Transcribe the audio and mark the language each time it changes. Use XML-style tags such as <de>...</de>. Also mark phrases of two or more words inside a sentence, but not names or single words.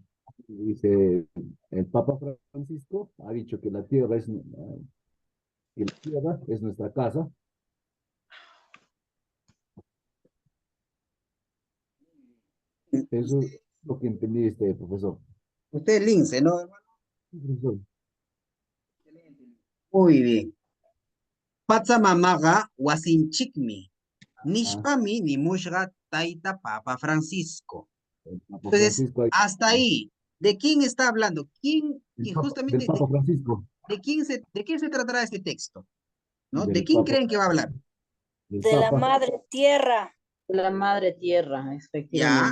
<es>dice, el Papa Francisco ha dicho que la tierra es nuestra casa. Eso es lo que entendí, profesor. Usted es lince, ¿no, hermano? Sí, profesor. Muy bien.</es> <qu>Patsamamaga wasinchikmi. Ah, Nishpami nimushra taita Papa Francisco.</qu> <es>el Papa Entonces, Francisco, hasta ahí, ¿de quién está hablando? ¿Quién, del y Papa, del justamente, Papa Francisco, de quién se tratará este texto? ¿No? ¿De del quién Papa, creen que va a hablar? del De la Papa, madre tierra. La madre tierra, Ya,</es>